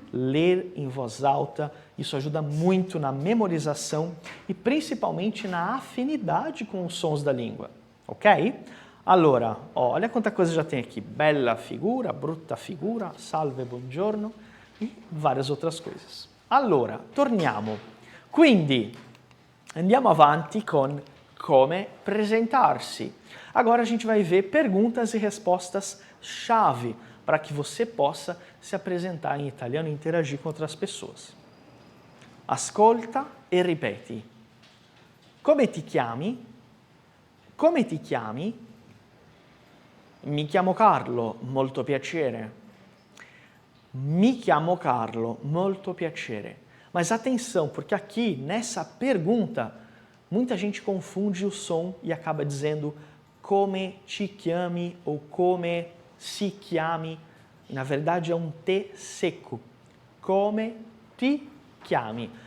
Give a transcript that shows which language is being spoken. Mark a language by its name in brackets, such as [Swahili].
[Portuguese] Ler em voz alta, isso ajuda muito na memorização e principalmente na afinidade com os sons da língua, ok? Allora, olha quanta coisa já tem aqui. Bella figura, brutta figura, salve, buongiorno e várias outras coisas. [Italian] Allora, torniamo. Quindi, andiamo avanti con come presentarsi. [Portuguese] Agora a gente vai ver perguntas e respostas chave para que você possa se apresentar em italiano e interagir com outras pessoas. [Italian] Ascolta e ripeti. Come ti chiami? Come ti chiami? Mi chiamo Carlo, molto piacere. Mi chiamo Carlo, molto piacere. [Portuguese] Mas atenção, porque aqui, nessa pergunta, muita gente confunde o som e acaba dizendo [Italian] come ti chiami [Portuguese] ou [Italian] come si chiami. [Portuguese] Na verdade, é um T seco. [Italian] Come ti chiami.